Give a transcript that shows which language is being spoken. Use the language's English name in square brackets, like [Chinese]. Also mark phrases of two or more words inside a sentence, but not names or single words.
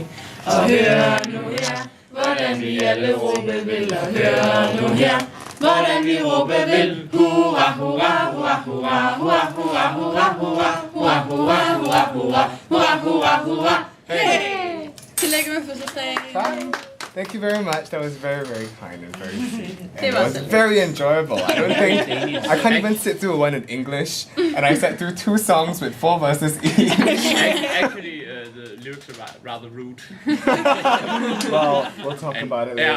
[Danish] Og hør nu her, hvordan vi alle råbe vil, og hør nu her, hvordan vi råbe vil. Hurra, hurra, hurra, hurra, hurra, hurra, hurra, hurra, hurra, hurra, hurra, hurra, hurra, hurra, hurra. Hey! Tillykke med fødselsdagen. [English] Thank you very much. That was very, very kind and very sweet. And it was very enjoyable. I don't think I can't even sit through one in English, and I sat through 2 songs with 4 verses each. Actually, the lyrics are rather rude. Well, we'll talk about it later.